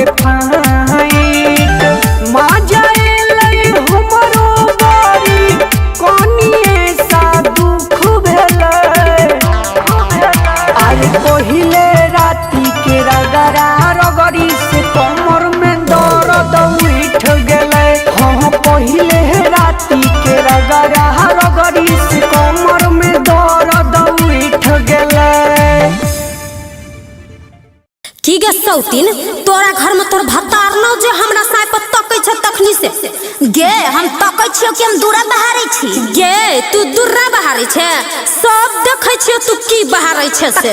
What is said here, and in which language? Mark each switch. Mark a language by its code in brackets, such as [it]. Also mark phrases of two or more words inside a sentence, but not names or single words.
[mai] फाइट मजा एलै हमरो बारी कनिए सा दुख भेलै अरे पहिले राति के रगड़ा रगड़ी से कमर में दर्द उठ गेलै हाँ पहिले राति के रगड़ा रगड़ी से कमर में दर्द उठ गेलै। की गे सौतीन तोरा घर में तोर भतार न जे हमरा साय पर तकै छ तखनी से गे हम तकै छियो कि हम दूरा बहारै छी गे तू दूरा बहारै छे सब देखै छियो तू की बहारै छे से